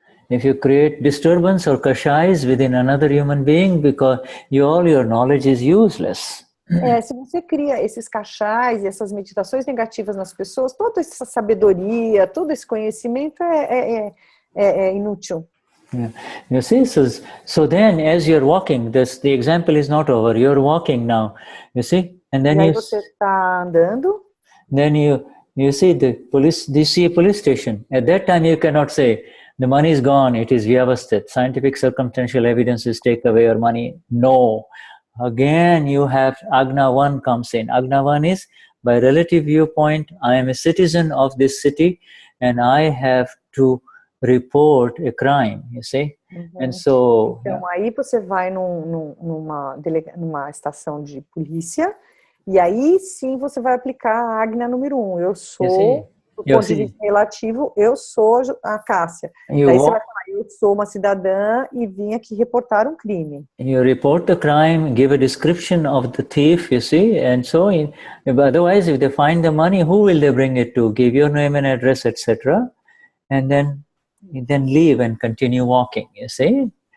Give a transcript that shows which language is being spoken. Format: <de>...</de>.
<en>if you create disturbance or kashais within another human being, because all your knowledge is useless.</en> <pt>Se você cria esses cachais e essas meditações negativas nas pessoas, toda essa sabedoria, todo esse conhecimento é inútil.</pt> <en>Yeah. You see, so then as you're walking, the example is not over. You're walking now, you see, and then</en> <pt>você está andando.</pt> <en>Then you see you see a police station. At that time, you cannot say the money is gone. It is vyavasthit. Scientific circumstantial evidences take away your money. No. Again, you have Agna 1 comes in. Agna 1 is, by relative viewpoint, I am a citizen of this city and I have to report a crime, you see. And so,</en> <pt>então, aí você vai numa estação de polícia e aí sim você vai aplicar a Agna número 1. Eu sou, do ponto de vista relativo, eu sou a Cássia. Daí você vai falar, eu sou uma cidadã e vim aqui reportar um crime.</pt> <en>You report the crime, give a description of the thief, you see, and so otherwise if they find the money, who will they bring it to? Give your name and address, etc. And then leave and continue walking, you see.</en>